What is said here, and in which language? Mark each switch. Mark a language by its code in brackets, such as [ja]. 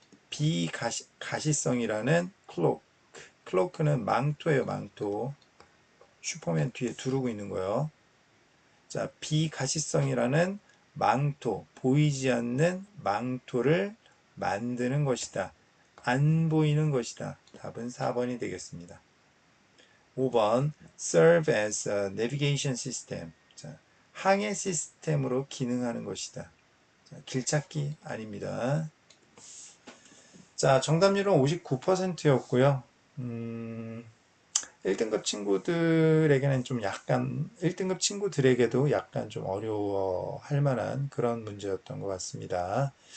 [ko] 비가시성이라는 cloak. cloak는 망토예요, 망토. 슈퍼맨 뒤에 두르고 있는 거요. 자, 비가시성이라는 망토, 보이지 않는 망토를 만드는 것이다. 안 보이는 것이다. 답은 4번이 되겠습니다. [en] 5번 serve as a navigation system. [ko] 자, 항해 시스템으로 기능하는 것이다. 자, 길찾기 아닙니다. 자, 정답률은 59%였고요. 1등급 친구들에게는 좀 약간 1등급 친구들에게도 약간 좀 어려워할 만한 그런 문제였던 것 같습니다.